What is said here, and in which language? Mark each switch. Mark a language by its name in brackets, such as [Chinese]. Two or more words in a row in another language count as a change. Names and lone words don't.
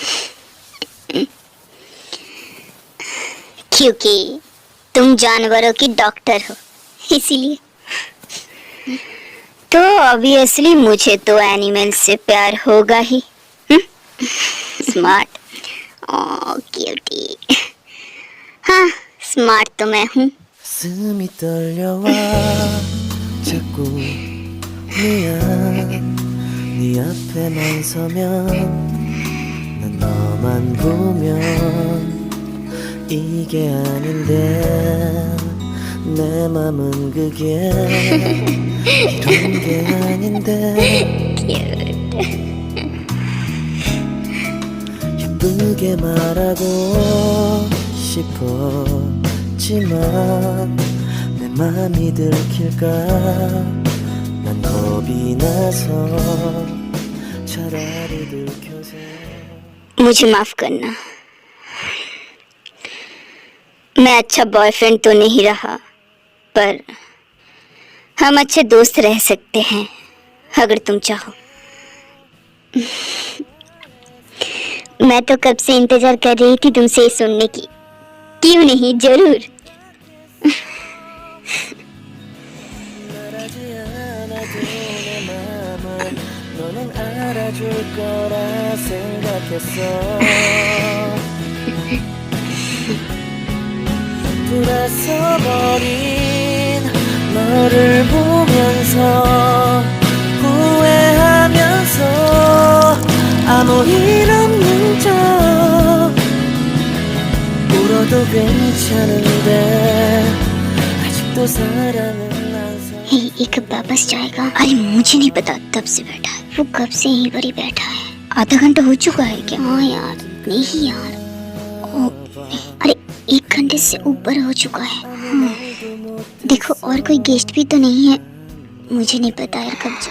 [Hindi] क्योंकि तुम जानवरों की डॉक्टर हो, इसीलिए। तो ऑब्वियसली मुझे तो एनिमल से प्यार होगा ही। [English] Smart, oh cutie. [Hindi] हाँ, स्मार्ट तो मैं हूँ। [Korean] 숨이 떨려와 자꾸 미안 네 앞에만 서면 난 너만 보면 이게 아닌데 내 맘은 그게 이런 게 아닌데 예쁘게 말하고 싶었지만 내 맘이 들킬까 난 겁이 나서 차라리 들켜서 [Hindi] मुझे माफ करना, मैं अच्छा बॉयफ्रेंड तो नहीं रहा, पर हम अच्छे दोस्त रह सकते हैं अगर तुम चाहो। मैं तो कब से इंतजार कर रही थी तुमसे सुनने की। क्यों नहीं, जरूर। [Korean] 너는 알아줄 거라 생각했어 돌아서 버린 너를 보면서 아무 일 없는 척 울어도 괜찮은데 아직도 사랑은 안 사. [Hindi] हे, ये कब वापस जाएगा? अरे मुझे नहीं पता, तब से बैठा है वो, कब से यहीं पर ही बैठा है। आधा घंटा हो चुका है क्या? हाँ यार, नहीं यार, ओ, अरे 1 घंटे से ऊपर हो चुका है। हाँ। देखो और कोई गेस्ट भी तो नहीं है, मुझे नहीं पता यार कब जा।